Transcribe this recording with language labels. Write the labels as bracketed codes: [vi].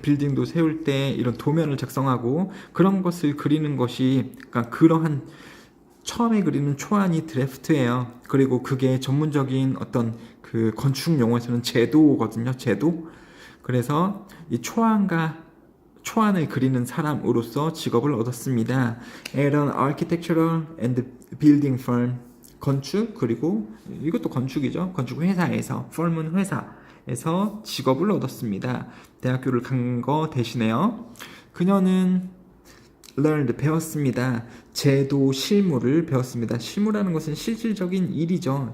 [ko] 빌딩도 세울 때 이런 도면을 작성하고 그런 것을 그리는 것이 그러니까 그러한 처음에 그리는 초안이 드래프트예요. 그리고 그게 전문적인 어떤 그 건축 용어에서는 제도거든요, 제도. 그래서 이 초안을 그리는 사람으로서 직업을 얻었습니다. [en] At an architectural and building firm. [ko] 건축 그리고 이것도 건축이죠. 건축 회사에서 firm은 회사에서 직업을 얻었습니다. 대학교를 간 거 대신에요. 그녀는 learned 배웠습니다. 제도 실무를 배웠습니다. 실무라는 것은 실질적인 일이죠.